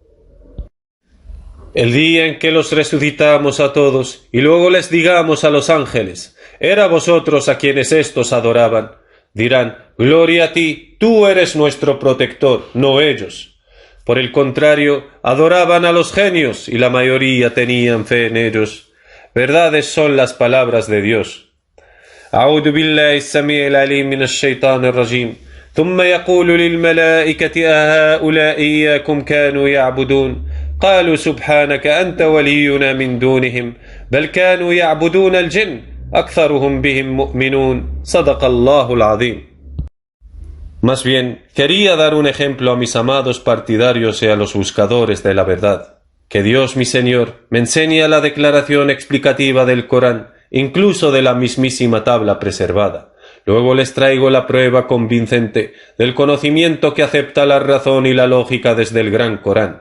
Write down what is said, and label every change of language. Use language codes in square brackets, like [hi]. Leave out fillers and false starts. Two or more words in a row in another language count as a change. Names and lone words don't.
[es] El día en que los resucitamos a todos, y luego les digamos a los ángeles: era vosotros a quienes éstos adoraban, dirán: gloria a ti, tú eres nuestro protector, no ellos. Por el contrario, adoraban a los genios, y la mayoría tenían fe en ellos. Verdades son las palabras de Dios. [ar] أعوذ بالله السميع العليم من الشيطان الرجيم ثم يقول للملائكة أهؤلاء إياكم كانوا يعبدون قالوا سبحانك أنت ولينا من دونهم بل كانوا يعبدون الجن أكثرهم بهم مؤمنون صدق الله العظيم. [es] Más bien, quería dar un ejemplo a mis amados partidarios y a los buscadores de la verdad. Que Dios, mi Señor, me enseñe la declaración explicativa del Corán, incluso de la mismísima tabla preservada. Luego les traigo la prueba convincente del conocimiento que acepta la razón y la lógica desde el Gran Corán.